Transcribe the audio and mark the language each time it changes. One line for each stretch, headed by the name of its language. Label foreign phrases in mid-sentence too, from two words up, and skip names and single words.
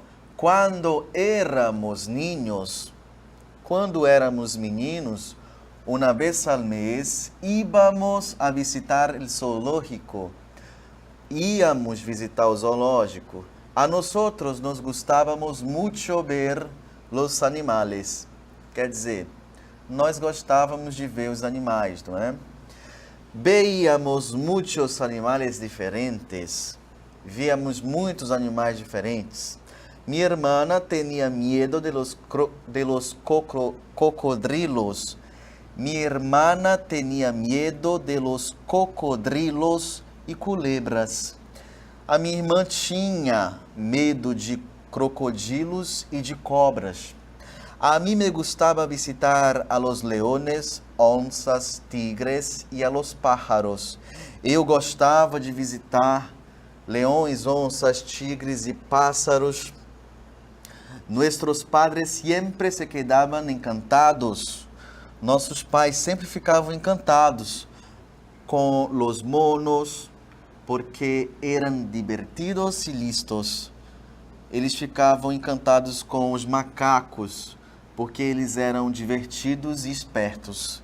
Portuguese: Quando éramos niños, quando éramos meninos, uma vez al mês,
Spanish: íbamos a visitar
Portuguese: o zoológico. Íamos visitar o zoológico.
Spanish: A nosotros nos
Portuguese: gostávamos muito
Spanish: ver los animales.
Portuguese: Quer dizer, nós gostávamos de ver os animais, não é?
Spanish: Veíamos muitos animales diferentes.
Portuguese: Víamos muitos animais diferentes.
Spanish: Mi hermana tenía miedo de los cocodrilos. Mi hermana tenía miedo de los cocodrilos e culebras.
Portuguese: A minha irmã tinha medo de crocodilos e de cobras.
Spanish: A mim me gustaba visitar a los leones, onças, tigres e a los pájaros.
Portuguese: Eu gostava de visitar leões, onças, tigres e pássaros.
Spanish: Nuestros padres siempre se quedaban encantados.
Portuguese: Nossos pais sempre ficavam encantados com
Spanish: los monos,
Portuguese: porque eram divertidos e listos. Eles ficavam encantados com os macacos, porque eles eram divertidos e espertos.